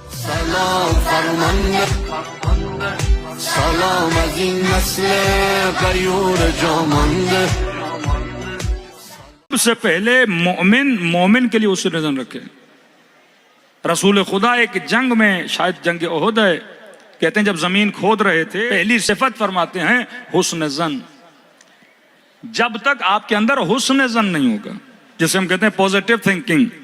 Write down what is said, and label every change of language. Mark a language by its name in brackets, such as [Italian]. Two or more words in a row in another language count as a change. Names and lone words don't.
[Persian] سلام فرمانده سلام از این نسل غیور جامانده. [Urdu] سب سے پہلے مومن کے لیے حسن زن رکھے. رسول خدا ایک جنگ میں، شاید جنگ احد ہے، کہتے ہیں جب زمین کھود رہے تھے، پہلی صفت فرماتے ہیں حسن زن. جب تک آپ کے اندر حسن زن نہیں ہوگا، جسے ہم کہتے ہیں [English] positive thinking.